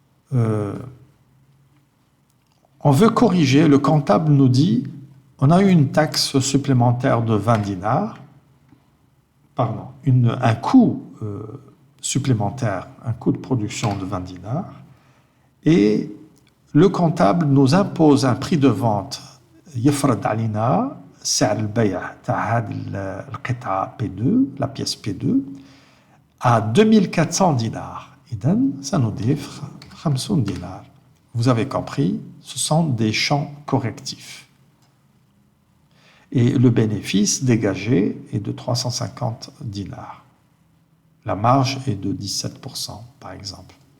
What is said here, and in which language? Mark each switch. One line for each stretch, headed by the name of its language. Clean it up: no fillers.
French: On veut corriger, le comptable nous dit, on a eu une taxe supplémentaire de 20 dinars, pardon, un coût supplémentaire, un coût de production de 20 dinars, et le comptable nous impose un prix de vente,
Arabic: يفرض علينا سعر البيع تاع هذه القطعة P2,
French: la pièce P2, à 2400 dinars.
Arabic: إذن سنضيف 50 dinars.
French: Vous avez compris, ce sont des champs correctifs. Et le bénéfice dégagé est de 350 dinars. La marge est de 17%, par exemple.